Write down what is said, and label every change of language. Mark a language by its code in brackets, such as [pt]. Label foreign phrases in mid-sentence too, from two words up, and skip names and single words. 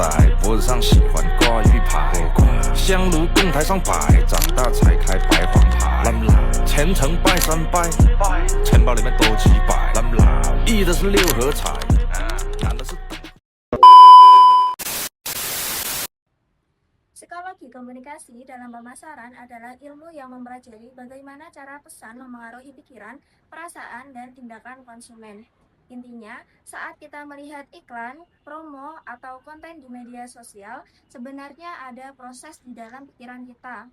[zh] 脖子上喜欢挂玉牌，香炉供台上摆，长大才开白黄牌。虔诚拜三拜，钱包里面多几百。易的是六合彩，难的是。 [id] Psikologi komunikasi dalam pemasaran adalah ilmu yang mempelajari bagaimana cara pesan memengaruhi pikiran, perasaan, dan tindakan konsumen. Intinya, saat kita melihat iklan, promo, atau konten di media sosial, sebenarnya ada proses di dalam pikiran kita.